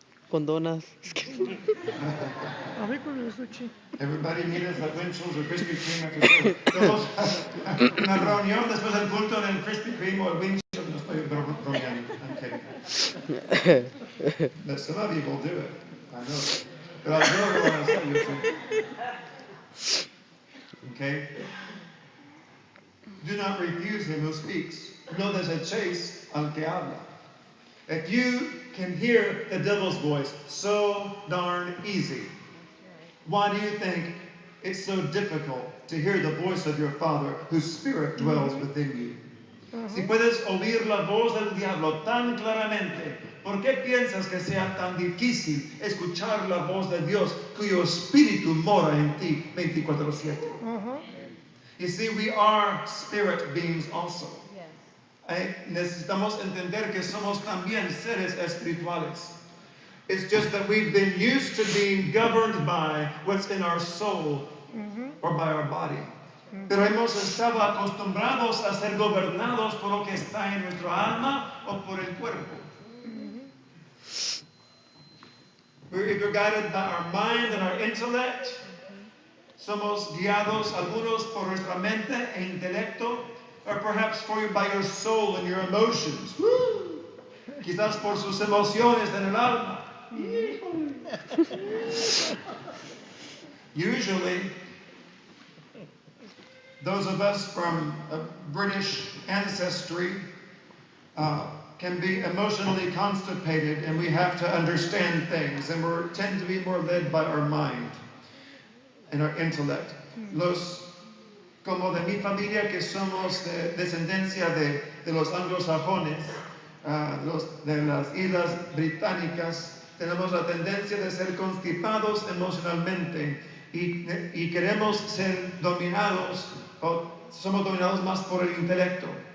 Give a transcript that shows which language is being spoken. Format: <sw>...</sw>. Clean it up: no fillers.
<es>Con donas.</es> <en>Everybody needed the windshields or Krispy Kreme after service.</en> <es>Todos, una reunión después del culto en el Krispy Kreme o el windshield. No estoy bromeando.</es> <en>I'm kidding. But some of you will do it. I know.</en> <es>Pero algunos lo van a hacer, yo sé.</es> <en>Okay? Do not refuse him who speaks.</en> <es>No desecheis al que habla.</es> <en>If you can hear the devil's voice so darn easy, why do you think it's so difficult to hear the voice of your Father whose Spirit dwells within you?</en> <es>Si puedes oír la voz del diablo tan claramente, ¿por qué piensas que sea tan difícil escuchar la voz de Dios cuyo Espíritu mora en ti 24/7?</es> <en>You see, we are spirit beings also.</en> <es>Necesitamos entender que somos también seres espirituales.</es> <en>It's just that we've been used to being governed by what's in our soul or by our body.</en> <es>Pero hemos estado acostumbrados a ser gobernados por lo que está en nuestro alma o por el cuerpo.</es> <en>We're either guided by our mind and our intellect.</en> <es>Somos guiados algunos por nuestra mente e intelecto,</es> <en>or perhaps by your soul and your emotions. Woo!</en> <es>quizás por sus emociones en el alma.</es> <en>Usually, those of us from a British ancestry can be emotionally constipated, and we have to understand things, and we tend to be more led by our mind and our intellect.</en> <es>Como de mi familia, que somos de descendencia de los anglosajones, de las islas británicas, tenemos la tendencia de ser constipados emocionalmente y queremos ser dominados, o somos dominados más por el intelecto.</es>